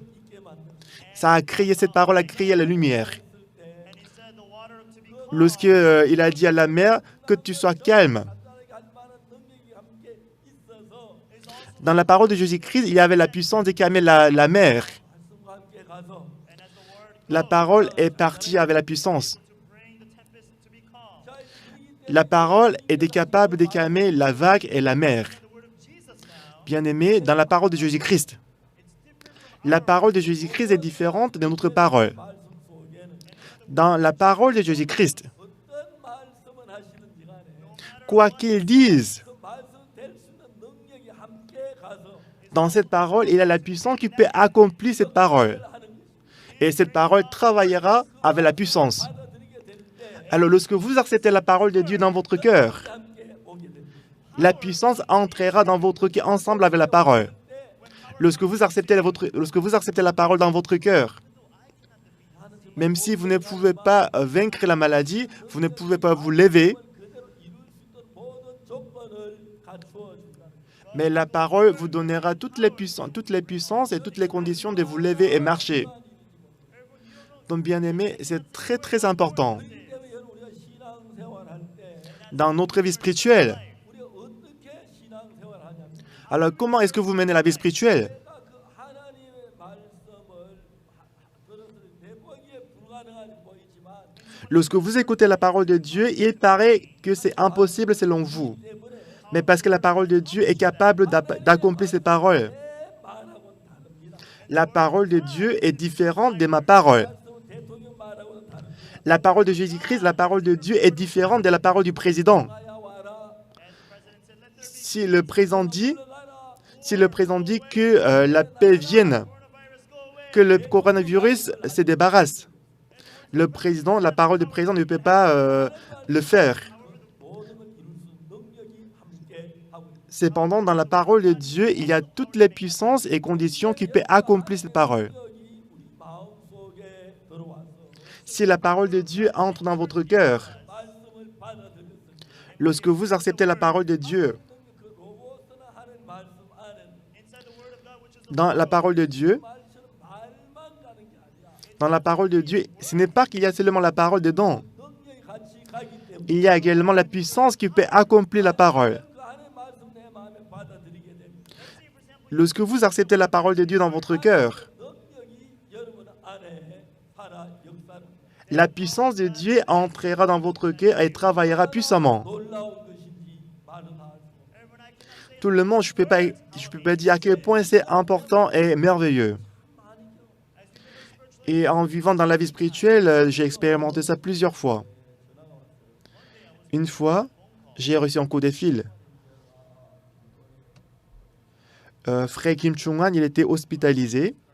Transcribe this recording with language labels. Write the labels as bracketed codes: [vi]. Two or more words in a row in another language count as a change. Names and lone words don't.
[fr] Ça a créé, cette parole a créé la lumière. Lorsque il a dit à la mer que tu sois calme, [ko] 할 만한 능력이 함께 있어서 [fr] dans la parole de Jésus-Christ, il y avait la puissance de calmer la mer. [ko] 말씀과 함께 가서 [fr] La parole est partie avec la puissance. La parole est capable de calmer la vague et la mer. Bien-aimé, dans la parole de Jésus-Christ, la parole de Jésus-Christ est différente de notre parole. [ko] 말씀 속에는 [fr] Dans la parole de Jésus-Christ, [ko] 어떤 말씀을 하시는지 간에 [fr] quoi qu'il dise, [ko] 그 말씀 될 수 있는 능력이 함께 가서 [fr] dans cette parole, il a la puissance qui peut accomplir cette parole. [ko] 하는 것이 [fr] Et cette parole travaillera avec la puissance. [ko] 받아들이게 될 때 [fr] Alors, lorsque vous acceptez la parole de Dieu dans votre cœur, [ko] 함께 오게 됩니다. [fr] la puissance entrera dans votre cœur ensemble avec la parole. Lorsque vous acceptez la parole dans votre cœur, même si vous ne pouvez pas vaincre la maladie, vous ne pouvez pas vous lever, [ko] 그대로 이룰 수 있도록 모든 조건을 갖추어 준다. [fr] mais la parole vous donnera toutes les puissances et toutes les conditions de vous lever et marcher. Donc, bien-aimés, c'est très, très important. [ko] 때문에 여러분 우리가 신앙생활할 때 [fr] Dans notre vie spirituelle, [ko] 우리가 어떻게 신앙생활하냐면 [fr] alors comment est-ce que vous menez la vie spirituelle? [ko] 내가 그 하나님의 말씀을 들었을 때 내보기에 불가능한 보이지만 [fr] Lorsque vous écoutez la parole de Dieu, il paraît que c'est impossible selon vous. Mais parce que la parole de Dieu est capable d'accomplir ces paroles. [ko] 내 말하고는 다릅니다. [fr] La parole de Dieu est différente de ma parole. [ko] 말씀은 대통령 말하고는 다릅니다. [fr] La parole de Jésus-Christ, la parole de Dieu est différente de la parole du président. [ko] 가야 와라. [fr] Si le président dit, [ko] 가라. [fr] que la paix vienne, que le coronavirus se débarrasse, la parole du président ne peut pas le faire. [ko] 모든 걸 이룰 수 있는 능력이 함께 하고 있다. [fr] Cependant, dans la parole de Dieu, il y a toutes les puissances et conditions qui peuvent accomplir cette parole. [ko] 능력이 우리 마음속에 들어와서 [fr] Si la parole de Dieu entre dans votre cœur, [ko] 말씀을 받아들였을 때 [fr] lorsque vous acceptez la parole de Dieu, [ko] 그 로고스나 하는 말씀 안에는 [fr] dans la parole de Dieu, [ko] 말처럼 말만 가는 게 아니라 [fr] dans la parole de Dieu, ce n'est pas qu'il y a seulement la parole dedans. [ko] 능력이 같이 가기 때문에 [fr] Il y a également la puissance qui peut accomplir la parole. [ko] 그 안에 말씀 내 마음에 받아들이게 됩니다. [fr] Lorsque vous acceptez la parole de Dieu dans votre cœur, [ko] 능력이 여러분 안에 살아 역사를 [fr] la puissance de Dieu entrera dans votre cœur et travaillera puissamment. [ko] 놀라운 것인지 말은 할 수 없어요. [fr] Tout le monde, je ne peux pas dire à quel point c'est important et merveilleux. Et en vivant dans la vie spirituelle, j'ai expérimenté ça plusieurs fois. Une fois, j'ai reçu un coup de fil. Frère Kim Chung-han, il était hospitalisé.